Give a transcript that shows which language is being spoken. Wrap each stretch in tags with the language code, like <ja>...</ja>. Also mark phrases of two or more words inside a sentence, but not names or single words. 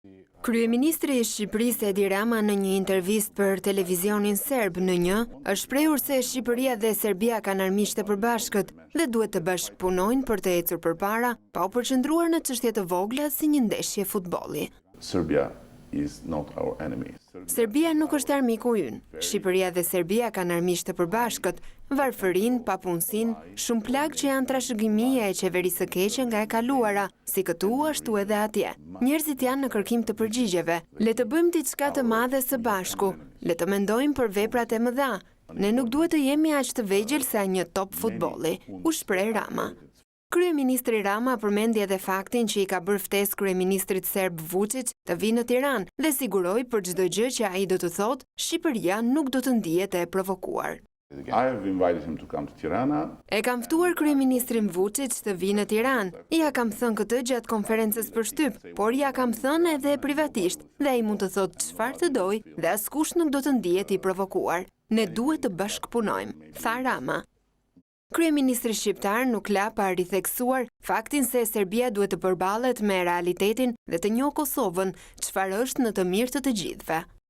<sq>Kryeministri i Shqipërisë Edi Rama në një intervistë për televizionin serb në një, është shprehur se Shqipëria dhe Serbia kanë armiqtë e përbashkët dhe duhet të bashkëpunojnë për të ecur përpara, pa u përqendruar në çështje të vogla si një ndeshje futbolli.</sq> <en>Serbia is not our enemy.</en> <sq>Serbia nuk është armiku ynë. Shqipëria dhe Serbia kanë armiqtë të përbashkët, varfërinë, papunësinë, shumë plagë që janë trashëgimia e qeverisë së keqe nga e kaluara, si këtu ashtu edhe atje. Njerëzit janë në kërkim të përgjigjeve. Le të bëjmë diçka të madhe së bashku. Le të mendojmë për veprat e mëdha. Ne nuk duhet të jemi aq të vegjël sa një top futbolli, u shpreh Rama. Kryeministri Rama përmendi edhe faktin që i ka bërë ftesë kryeministrit serb Vučić të vinë në Tiranë dhe siguroi për çdo gjë që ai do të thotë, Shqipëria nuk do të ndihet e provokuar.</sq> <en>I have invited him to come to Tirana.</en> <sq>E kam ftuar kryeministrin Vučić të vinë në Tiranë. Ja kam thënë këtë gjatë konferencës për shtyp, por ja kam thënë edhe privatisht dhe ai mund të thotë çfarë të dojë dhe askush nuk do të ndihet i provokuar. Ne duhet të bashkëpunojmë, tha Rama. Kryeministri shqiptar nuk la pa ritheksuar faktin se Serbia duhet të përballet me realitetin dhe të njohë Kosovën, çfarë është në të mirë të të gjithëve.</sq>